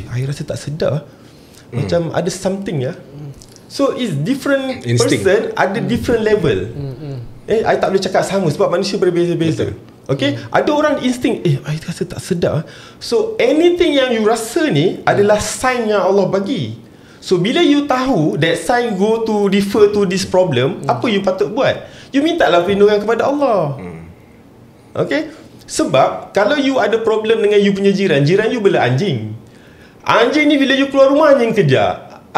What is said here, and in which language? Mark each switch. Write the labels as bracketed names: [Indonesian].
[English] I [Malay] rasa tak sedar, macam ada [English] something So it's different instinct. [Malay] Person ada different level. I tak boleh cakap sama sebab manusia berbeza-beza. Okay, ada orang insting, I rasa tak sedar. So anything yang you rasa ni adalah sign yang Allah bagi. [English] So bila you tahu that sign go to refer to this problem, [Malay] apa you patut buat? You mintalah perlindungan kepada Allah. Okay, sebab kalau you ada problem dengan you punya jiran, jiran you bela anjing. Anjing ni bila you keluar rumah, anjing kejar.